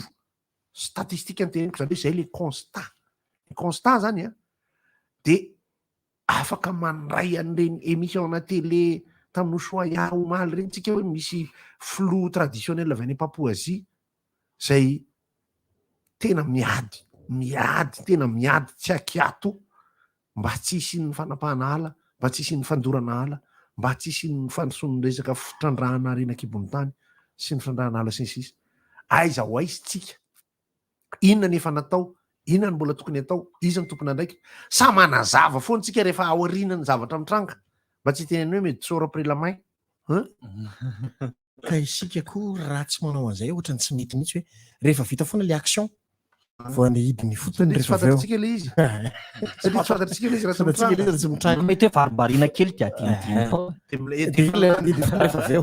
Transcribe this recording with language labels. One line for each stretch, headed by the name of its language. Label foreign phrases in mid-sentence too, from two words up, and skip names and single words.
Malagasy: Statistika ny teneniko zany hoe zay le constat. Ny constat zany dia afaka mandray an'ireny émission na télé tamin'ny Ushuaïa omaly reny tsika hoe misy
French: flou traditionnel
Malagasy: avy any Papouasie zay tena miady tsy akiato mba tsy hisy ny fanapahana ala, mba tsy hisy ny fandorana ala, mba tsy hisy ny fanosony resaka fitrandrahana reny ankibony tany sy ny fitrandrahana ala sy ny sisa. Aiza ho aiza tsika, inona nefa natao, inona ny mbola tokony atao, iza ny tompona andraiky. Sa manazava foana tsika rehefa ao aoriana ny zavatra mitranga mba tsy teneny hoe mety sora
French: après la main.
Malagasy: Ka isika koa raha tsy manao an'izay ohatra ny tsy mety mihitsy hoe rehefa vita foana le action vao ny hidiny fotony rehefa avy eo. Fantatsika le izy. Fantatsika le izy raha tsy mitranga. Mety hoe varibarina kely rehefa avy eo.